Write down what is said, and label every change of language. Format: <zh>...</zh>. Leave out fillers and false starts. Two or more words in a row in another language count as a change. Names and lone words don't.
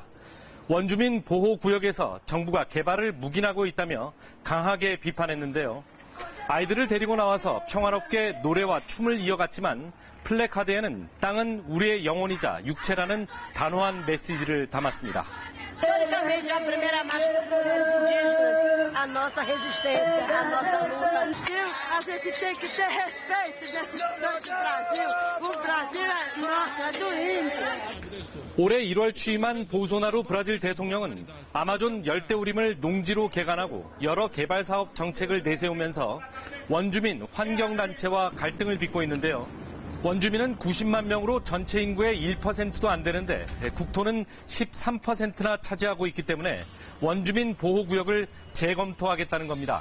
<ko>원주민 보호구역에서 정부가 개발을 묵인하고 있다며 강하게 비판했는데요. 아이들을 데리고 나와서 평화롭게 노래와 춤을 이어갔지만 플래카드에는 땅은 우리의 영혼이자 육체라는 단호한 메시지를 담았습니다.</ko> <pt>Historicamente, a primeira marcha dos primeiros indígenas, a nossa resistência, a nossa luta. A gente tem que ter respeito desse Brasil. O Brasil é nosso, é do índio.</pt> <ko>올해 1월 취임한 보소나루 브라질 대통령은 아마존 열대우림을 농지로 개간하고 여러 개발 사업 정책을 내세우면서 원주민 환경단체와 갈등을 빚고 있는데요. 원주민은 90만 명으로 전체 인구의 1%도 안 되는데 국토는 13%나 차지하고 있기 때문에 원주민 보호구역을 재검토하겠다는 겁니다.</ko>